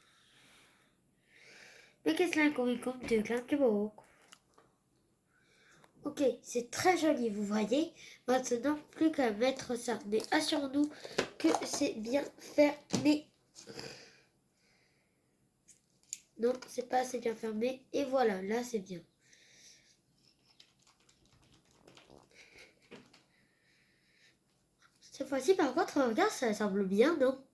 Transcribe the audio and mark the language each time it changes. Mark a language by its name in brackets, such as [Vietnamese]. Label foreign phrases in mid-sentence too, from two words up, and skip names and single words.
[Swedish] Vilket slime kommer vi komma till? Glömde bort. [French] Ok, c'est très joli, vous voyez. Maintenant, plus qu'à mettre ça. Mais assurons-nous que c'est bien fermé. Non, c'est pas assez bien fermé. Et voilà, là, c'est bien. Cette fois-ci, par contre, regarde, ça semble bien, non?